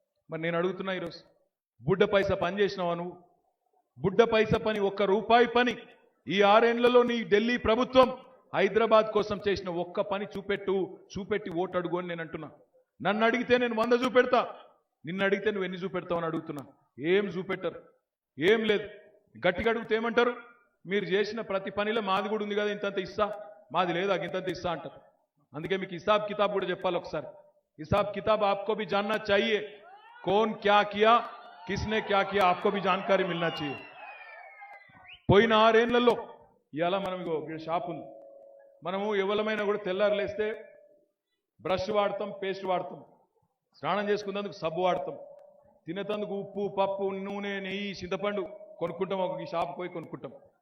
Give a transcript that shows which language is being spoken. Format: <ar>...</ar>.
<te>మరి నేను అడుగుతున్నా ఈరోజు, బుడ్డ పైసా పని చేసినావా నువ్వు? బుడ్డ పైసా పని, ఒక్క రూపాయి పని ఈ 6 ఏళ్లలో నీ ఢిల్లీ ప్రభుత్వం హైదరాబాద్ కోసం చేసిన ఒక్క పని చూపెట్టి ఓటు అడుగు అని నేను అంటున్నా. నన్ను అడిగితే నేను 100 చూపెడతా, నిన్ను అడిగితే నువ్వు ఎన్ని చూపెడతావు అని అడుగుతున్నా. ఏం చూపెట్టరు, ఏం లేదు. గట్టిగా అడిగితే ఏమంటారు? మీరు చేసిన ప్రతి పనిలో మాది కూడా ఉంది కదా, ఇంతంత ఇస్తా, మాది లేదా ఇంతంత ఇస్తా అంటారు. అందుకే మీకు హిసాబ్ కితాబ్ కూడా చెప్పాలి ఒకసారి.</te> <hi>హిసాబ్ కితాబ్ आपको भी जानना चाहिए, कौन क्या किया, किसने क्या किया, आपको भी जानकारी मिलना चाहिए.</hi> <te>పోయిన 6 ఏళ్లలో ఇవాళ మనం ఇగో షాప్ ఉంది, మనము ఎవలమైనా కూడా తెల్లారు లేస్తే బ్రష్ వాడతాం, పేస్ట్ వాడతాం, స్నానం చేసుకున్నందుకు సబ్బు వాడతాం, తినేతందుకు ఉప్పు, పప్పు, నూనె, నెయ్యి, చింతపండు కొనుక్కుంటాం. ఒక షాప్ పోయి కొనుక్కుంటాం.</te>